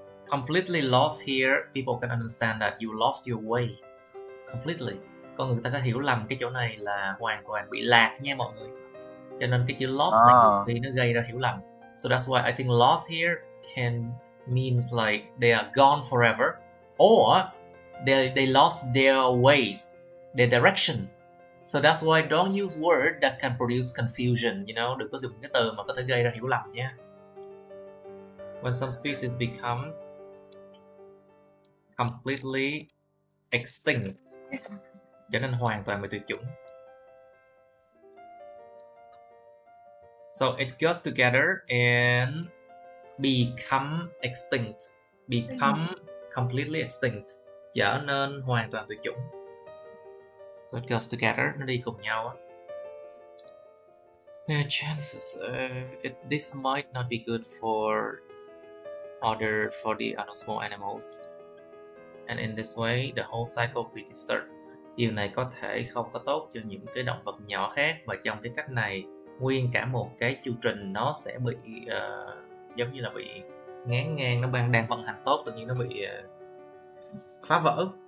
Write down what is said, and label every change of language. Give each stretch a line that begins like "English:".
English: completely lost here, people can understand that you lost your way. Completely.
Vietnamese: Con người ta có hiểu lầm cái chỗ này là hoàn toàn bị lạc nha mọi người. Cho nên cái chữ lost này thì nó gây ra hiểu lầm.
English: So that's why I think lost here can means like they are gone forever, or they lost their ways, their direction. So that's why don't use word that can produce confusion, you know,
Vietnamese: đừng có dùng cái từ mà có thể gây ra hiểu lầm nha.
English: When some species become completely extinct,
Vietnamese: trở nên hoàn toàn bị tuyệt chủng.
English: So it goes together and become extinct. Become completely extinct,
Vietnamese: trở nên hoàn toàn tuyệt chủng.
English: So it goes together,
Vietnamese: nó đi cùng nhau á.
English: Chances this might not be good for the other small animals, and in this way the whole cycle will be disturbed.
Vietnamese: Điều này có thể không có tốt cho những cái động vật nhỏ khác, và trong cái cách này nguyên cả một cái chu trình nó sẽ bị giống như là bị ngán ngang, nó đang vận hành tốt tự nhiên nó bị phá vỡ.